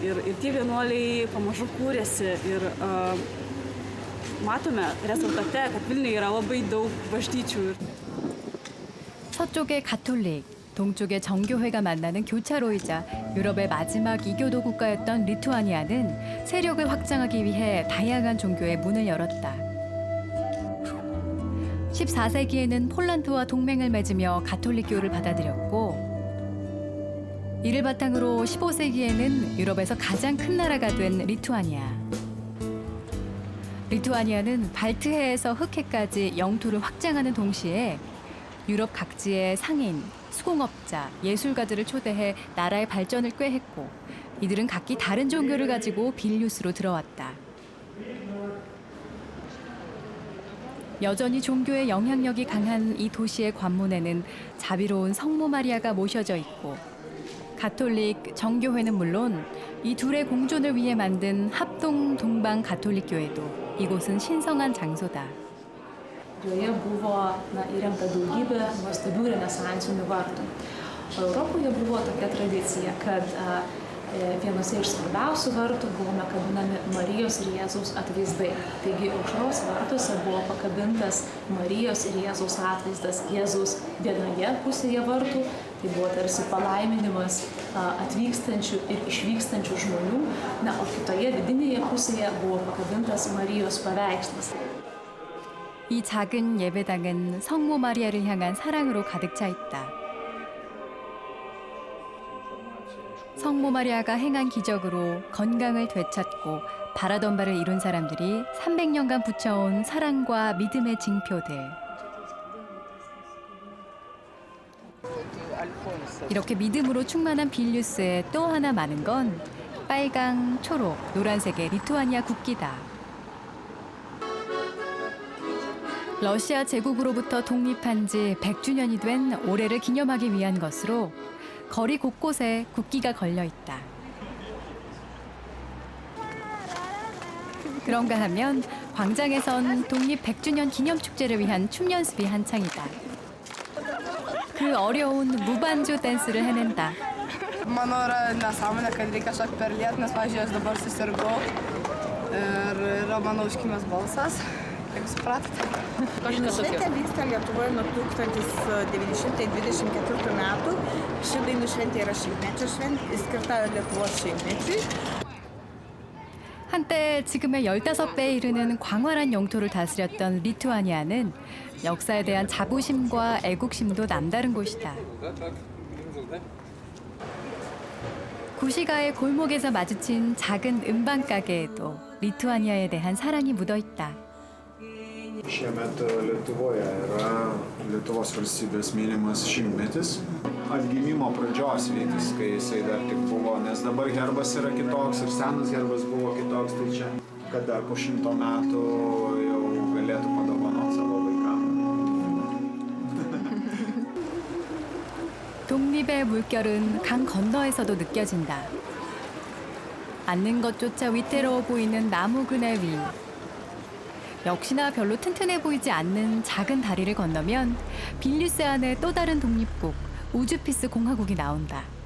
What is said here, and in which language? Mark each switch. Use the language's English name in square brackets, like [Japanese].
[Lithuanian] Ir tie vienuoliai pamažu kūrėsi ir matome rezultate, kad Vilniuje yra labai daug bažnyčių. [Korean] 서쪽의 가톨릭, 동쪽의 정교회가 만나는 교차로이자 유럽의 마지막 이교도 국가였던 리투아니아는 세력을 확장하기 위해 다양한 종교의 문을 열었다. 14세기에는 폴란드와 동맹을 맺으며 가톨릭교를 받아들였고 이를 바탕으로 15세기에는 유럽에서 가장 큰 나라가 된 리투아니아. 리투아니아는 발트해에서 흑해까지 영토를 확장하는 동시에 유럽 각지의 상인, 수공업자, 예술가들을 초대해 나라의 발전을 꾀했고 이들은 각기 다른 종교를 가지고 빌뉴스로 들어왔다. 여전히 종교의 영향력이 강한 이 도시의 관문에는 자비로운 성모 마리아가 모셔져 있고 가톨릭 정교회는 물론 이 둘의 공존을 위해 만든 합동 동방 가톨릭 교회도 이곳은 신성한 장소다. [Lithuanian] Joje buvo įrengta daugybė nuostabių renesansinių vartų. Europoje buvo tokia tradicija, kad vienose iš svarbiausių vartų buvome kabinami Marijos ir Jėzaus atvaizdai. Taigi aušros vartuose buvo pakabintas Marijos ir Jėzaus atvaizdas. Jėzaus vienoje pusėje vartų tai buvo tarsi palaiminimas atvykstančių ir išvykstančių žmonių, o kitoje vidinėje pusėje buvo pakabintas Marijos paveikslas. [Korean] 이 작은 예배당은 성모 마리아를 향한 사랑으로 가득 차 있다. 성모 마리아가 행한 기적으로 건강을 되찾고 바라던 바를 이룬 사람들이 300년간 붙여온 사랑과 믿음의 징표들. 이렇게 믿음으로 충만한 빌뉴스에 또 하나 많은 건 빨강, 초록, 노란색의 리투아니아 국기다. 러시아 제국으로부터 독립한 지 100주년이 된 올해를 기념하기 위한 것으로 거리 곳곳에 국기가 걸려 있다. 그런가 하면 광장에선 독립 100주년 기념 축제를 위한 춤 연습이 한창이다. 그 어려운 무반주 댄스를 해낸다. [Lithuanian] Manau, yra nesąmonė, kad reikia šokti per lietų, nes, pavyzdžiui, aš dabar susirgau ir yra mano užkimęs balsas. Kaip supratote? Šventė vyksta Lietuvoje nuo 1924 metų. Ši dainų šventė yra šimtmečio šventė, skirta Lietuvos šimtmečiui. [Korean] 한때 지금의 15배에 이르는 광활한 영토를 다스렸던 리투아니아는 역사에 대한 자부심과 애국심도 남다른 곳이다. 구시가의 골목에서 마주친 작은 음반 가게에도 리투아니아에 대한 사랑이 묻어 있다. [Lithuanian] Šiemet Lietuvoje yra Lietuvos valstybės minimas 100-metis. Atgimimo pradžios vytis, kai jisai dar tik buvo, nes dabar herbas yra kitoks ir senas herbas buvo kitoks, tai čia, kad dar po 100 metų jau galėtų padovanoti savo vaikams. [Korean] 독립의 물결은 강 건너에서도 느껴진다. 앉는 것조차 위태로워 보이는 나무 그네 위. 역시나 별로 튼튼해 보이지 않는 작은 다리를 건너면 빌뉴스 안의 또 다른 독립국 우주피스 공화국이 나온다.